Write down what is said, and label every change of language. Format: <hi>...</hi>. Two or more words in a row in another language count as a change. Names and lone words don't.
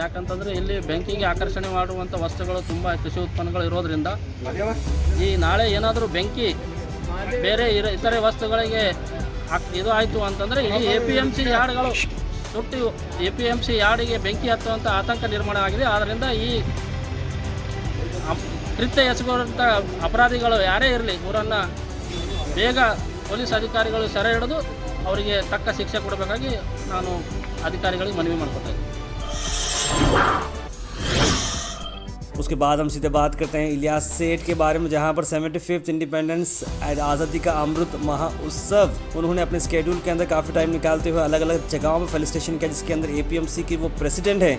<kn>ಯಾಕಂತಂದರೆ ಇಲ್ಲಿ ಬೆಂಕಿಗೆ ಆಕರ್ಷಣೆ ಮಾಡುವಂಥ ವಸ್ತುಗಳು ತುಂಬ ಕೃಷಿ ಉತ್ಪನ್ನಗಳು ಇರೋದ್ರಿಂದ ಈ ನಾಳೆ ಏನಾದರೂ ಬೆಂಕಿ ಬೇರೆ ಇತರೆ ವಸ್ತುಗಳಿಗೆ ಇದು ಆಯಿತು ಅಂತಂದರೆ ಈ APMC ಯಾರ್ಡ್ಗಳು ಸುಟ್ಟು APMC ಯಾರ್ಡಿಗೆ ಬೆಂಕಿ ಹತ್ತುವಂಥ ಆತಂಕ ನಿರ್ಮಾಣ ಆಗಿದೆ। ಆದ್ದರಿಂದ ಈ ಕೃತ್ಯ ಎಸಗುವಂಥ ಅಪರಾಧಿಗಳು ಯಾರೇ ಇರಲಿ ಇವರನ್ನು ಬೇಗ ಪೊಲೀಸ್ ಅಧಿಕಾರಿಗಳು ಸೆರೆ ಹಿಡಿದು ಅವರಿಗೆ ತಕ್ಕ ಶಿಕ್ಷೆ ಕೊಡಬೇಕಾಗಿ ನಾನು ಅಧಿಕಾರಿಗಳಿಗೆ ಮನವಿ ಮಾಡ್ಕೊತಾ ಇದ್ದೀನಿ।</kn> <hi>उसके बाद हम सीधे बात करते हैं इलियास सेठ के बारे में, जहां पर 75th इंडिपेंडेंस आज़ादी का अमृत महोत्सव उन्होंने अपने स्केड्यूल के अंदर काफ़ी टाइम निकालते हुए अलग अलग जगहों में फेलिसिटेशन किया, जिसके अंदर APMC की वो प्रेसिडेंट है।</hi>